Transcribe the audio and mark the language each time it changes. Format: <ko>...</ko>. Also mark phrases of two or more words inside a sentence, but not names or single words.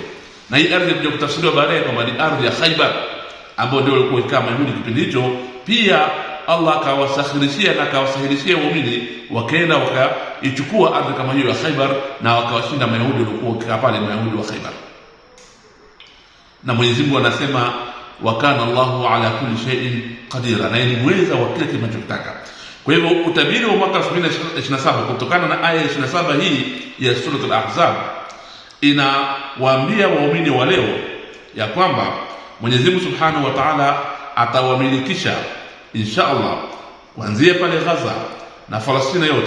<sw>Na hii ardhi ndio kutafsiriwa baadaye kama ni ardhi ya Khaybar, ambayo ndio ilikuwa kama Mayahudi kipindi hicho. Pia Allah akawasakhirishia na akawasahilishia waumini, wakaenda wakaichukua ardhi kama hiyo ya Khaybar, na wakawashinda Mayahudi waliokuwa pale, Mayahudi wa Khaybar. Na Mwenyezi Mungu anasema</sw> <ar>وكان الله على كل شيء قديرا,</ar> <sw>na ni mweza wa kila kitu anachotaka. Kwa hivyo utabiri wa mwaka 2027 kutokana na aya 27 hii ya sura al-Ahzab inawaambia waumini wa leo ya kwamba Mwenyezi Mungu</sw> <ar>سبحانه وتعالى</ar> <sw>atawamilikisha</sw> <ar>إن شاء الله</ar> <sw>kuanzia pale Gaza na Palestina yote.</sw>